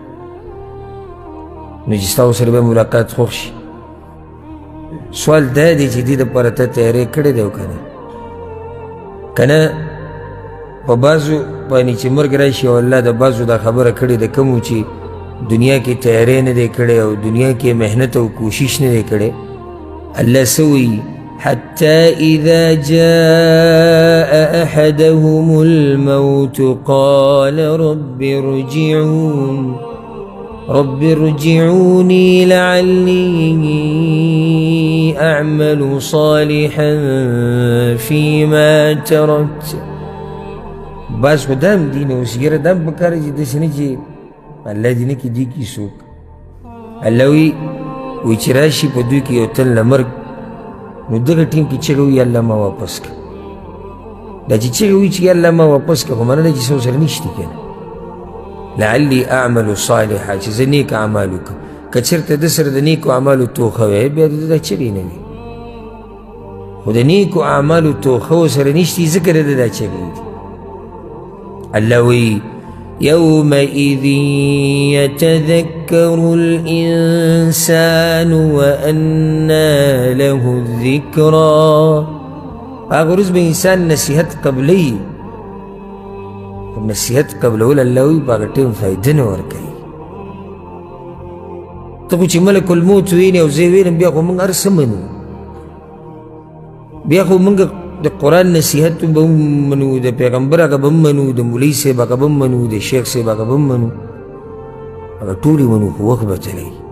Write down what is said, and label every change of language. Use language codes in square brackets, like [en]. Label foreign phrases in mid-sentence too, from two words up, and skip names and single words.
[ps] نو چې ستا سره به ملاقات خوښ شي سوال دا دی چې دې دپاره ته تیاری کړی دی او که نه که نه په بعضو باندې چې مرګ راشي او الله د بعضو دا خبره کړې د کومو چې دنیا کې تیاری نه دی کړی او دنیا کې محنت او کوشش نه دی کړی الله څه وایي [ar] حتى إذا جاء أحدهم الموت قال رب ارجعوني لعلي أعمل صالحا فيما تركت [ps] بس خو دام دی نه اوس یاره دام پکار چې داسې نه چې الله دې نه کړي دوی کې څوک الله وایي چې راشي په دوی کې یو تن له مرګ نو دغه ټیم کې چغه وي الله ما واپس کړه دا چې چغه وي چې الله ما واپس کړه خو معنه ده چې څه ورسره نشته که نه [ar] لعلي اعمل صالحا [ps] چې زه نیک اعمال وکړم که چېرته ده سره د نیکو اعمالو توښه وی بیا د دا چغې نه وي خو د نیکو اعمالو توښه ورسره نشتي ځکه د ده دا چغې دي الله وایي يومئذ [ar] يتذكر الإنسان وأنى له الذكرى [ps] هغه ورځ به انسان نصیحت قبلوي نصیحت قبلول الله وایي په هغه ټیم فایده نه ورکوي ته خو چې ملک الموت وینې او زه وینم بیا خو موږ هر څه منو بیا خو موږ د قرآن نصیحت به هم منو د پیغمبر هغه به هم منو د مولوي صاحب هغه به هم منو د شیخ صاحب هغه به هم منو هغه ټول یې منو خو وخت به تللی